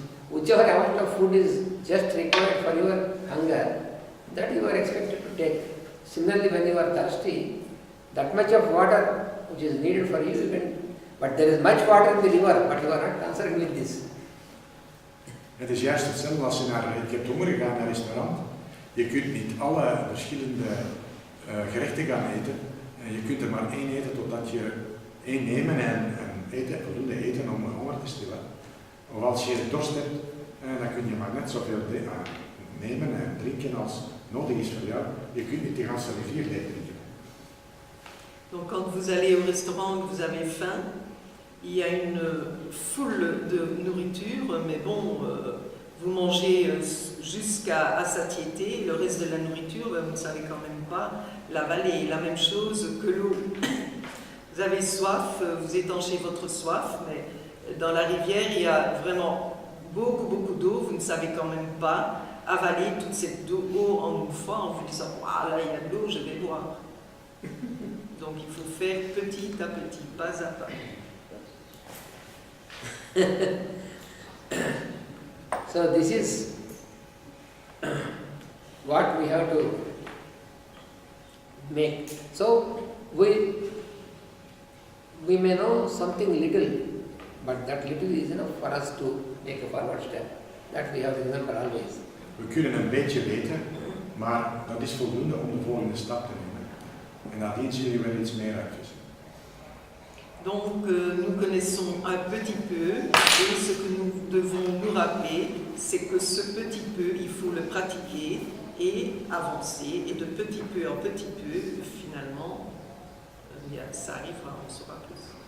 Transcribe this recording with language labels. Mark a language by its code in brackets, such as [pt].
[en] Whichever amount of food is just required for your hunger, that you are expected to take. Similarly, when you are thirsty, that much of water which is needed for you, but there is much water in the river, but you are not concerned with this. [nl] Het is juist hetzelfde als je hebt honger gaat naar een restaurant. Je kunt niet alle verschillende gerechten gaan eten. En je kunt er maar 1 eten totdat je 1 nemen en voldoende eten om honger te stillen. Of als je dorst hebt, dan kun je maar net zoveel nemen en drinken als nodig is voor jou. Je kunt niet de ganse rivier leeg drinken. [fr] Donc quand vous allez au restaurant et que vous avez faim, il y a une foule de nourriture, mais bon, vous mangez jusqu'à satiété, le reste de la nourriture, vous ne savez quand même pas l'avaler. La même chose que l'eau. Vous avez soif, vous étanchez votre soif, mais dans la rivière, il y a vraiment beaucoup d'eau, vous ne savez quand même pas avaler toute cette eau en une fois en vous disant « Ah là, il y a de l'eau, je vais boire ». Donc il faut faire petit à petit, pas à pas. [en] So this is what we have to make. So we may know something little, but that little is enough for us to make a forward step. That we have to remember always. [nl] We kunnen een beetje weten, maar dat is voldoende om de volgende stap te nemen. En nadien zul je wel iets meer uitvissen. [fr] Donc nous connaissons un petit peu, et ce que nous devons nous rappeler, c'est que ce petit peu, il faut le pratiquer et avancer, et de petit peu en petit peu, finalement, ça arrivera, on saura plus.